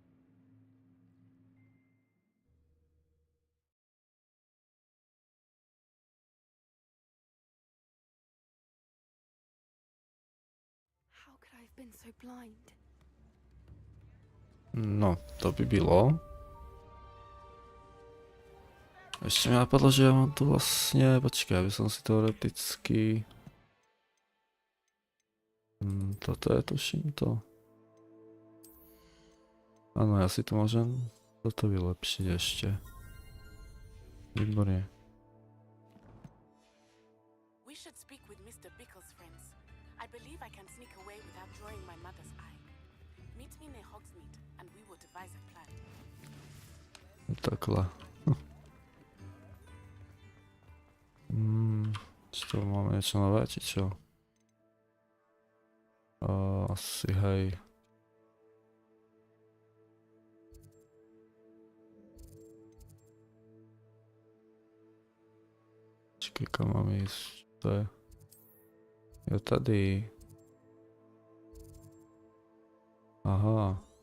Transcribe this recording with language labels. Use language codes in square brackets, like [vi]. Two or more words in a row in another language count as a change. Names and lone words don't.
[en] How could I have been so blind? [cs] No, to by bylo. [sk] Ešte mi napadlo, že ja mám tu vlastne... Počkaj, aby som si teoreticky... Toto je, tuším to. Áno, ja si to môžem toto vylepšiť ešte. Výborne. [en] We should speak with Mr. Bickle's friends. I believe I can sneak away without drawing my mother's eye. Meet me near 𝐤𝐤𝐤𝐤 and we will devise a plan. [cs] Takhle. [sk] Či to máme niečo nové, či čo? Asi hej. [cs] Počkej, kam mám ísť? To je... Je tady. Aha.